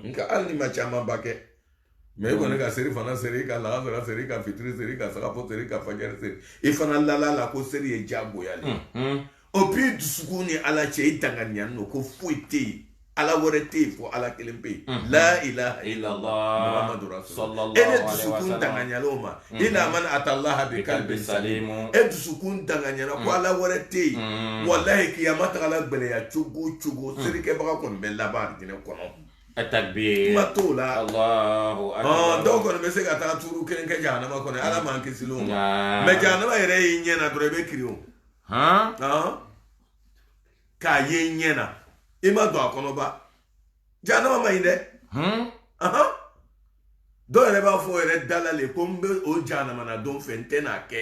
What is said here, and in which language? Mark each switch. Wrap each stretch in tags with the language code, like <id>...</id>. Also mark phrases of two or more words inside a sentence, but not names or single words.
<bm>nka hali ni ma caman ba kɛ mais i kɔni ka seri fana seri ka lagasara seri ka fitiri seri ka sagafo seri ka fajɛri seri i fana lala la ko seri ye diyagoya le o puis dusukun ni ala cɛ i danganiya n'o ko foyi tɛ yen ala wɛrɛ tɛ yen fo ala kelen pe yen</bm> <ar>لا إله إلا الله محمد رسول الله</ar> <bm>e ne dusukun danganiyala o ma</bm> <ar>إلا من أتى الله بقلب سليم</ar> <bm>e dusukun danganiyala ko ala wɛrɛ tɛ yen walahi kiyama tagala gbɛlɛya cogo o cogo serikɛbaga kɔni bɛ laban alijinɛ kɔnɔ takbir kuma t'o la</bm> <ar>الله أكبر</ar> <bm>dɔw kɔni bɛ se ka taa tuuru kelen kɛ jahanama kɔnɔ ala m'an kisi o ma mais jahanama yɛrɛ y'i ɲɛ na dɔrɔn i bɛ kiri o k'a ye ɲɛ na i ma don a kɔnɔ ba jahanama ma ɲi dɛ dɔw yɛrɛ b'a fɔ yɛrɛ dala le ko n bɛ o jahanama na don fɛ n tɛ n'a kɛ</bm>